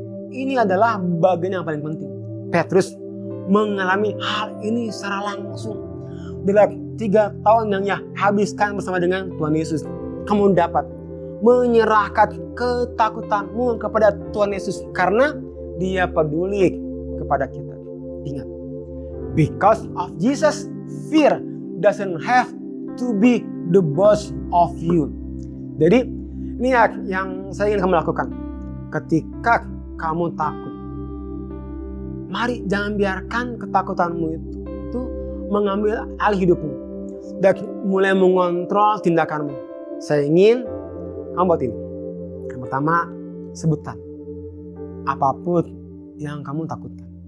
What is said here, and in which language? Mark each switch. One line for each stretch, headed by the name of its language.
Indonesian: Ini adalah bagian yang paling penting. Petrus mengalami hal ini secara langsung. Dalam 3 tahun yang ia habiskan bersama dengan Tuhan Yesus, kamu dapat menyerahkan ketakutanmu kepada Tuhan Yesus karena Dia peduli kepada kita.
English: Ingat, because of Jesus, fear doesn't have to be the boss of you.
Indonesian: Jadi ini yang saya ingin kamu lakukan. Ketika kamu takut, mari jangan biarkan ketakutanmu itu mengambil alih hidupmu dan mulai mengontrol tindakanmu. Saya ingin kamu buat ini. Yang pertama, sebutkan apapun yang kamu takutkan.